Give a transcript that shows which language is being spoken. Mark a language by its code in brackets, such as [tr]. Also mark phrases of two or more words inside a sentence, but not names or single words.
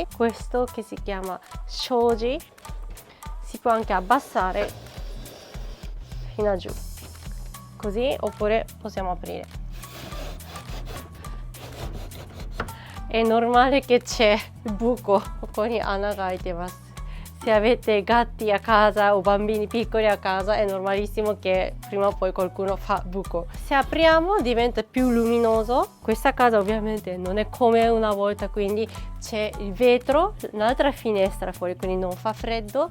[it] Questo che si chiama shoji, si può anche abbassare fino a giù, così, oppure possiamo aprire. È normale che c'è il buco, [ja] ここに穴が開いてます。 [it] Se avete gatti a casa o bambini piccoli a casa è normalissimo che prima o poi qualcuno fa buco. Se apriamo diventa più luminoso. Questa casa ovviamente non è come una volta, quindi c'è il vetro, un'altra finestra fuori, quindi non fa freddo.